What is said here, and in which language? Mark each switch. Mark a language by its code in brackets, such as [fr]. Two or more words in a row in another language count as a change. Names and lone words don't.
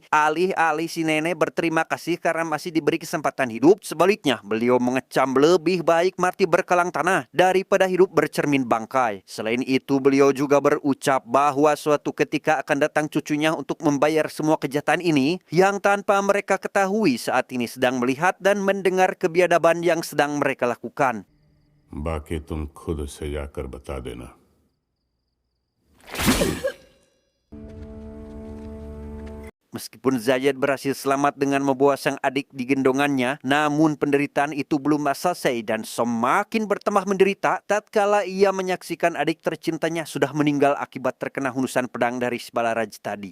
[id] Alih-alih si nenek berterima kasih karena masih diberi kesempatan hidup, sebaliknya beliau mengecam lebih baik mati berkelang tanah daripada hidup bercermin bangkai. Selain itu, beliau juga berucap bahwa suatu ketika akan datang cucunya untuk membayar semua kejahatan ini yang tanpa mereka ketahui saat ini sedang melihat dan mendengar kebiadaban yang sedang mereka lakukan. [hi] बाकी तुम खुद से जाकर बता देना। [id] Meskipun Zayed berhasil selamat dengan membawa sang adik di gendongannya, namun penderitaan itu belum selesai dan semakin bertambah menderita tatkala ia menyaksikan adik tercintanya sudah meninggal akibat terkena hundusan pedang dari si Balaraj tadi.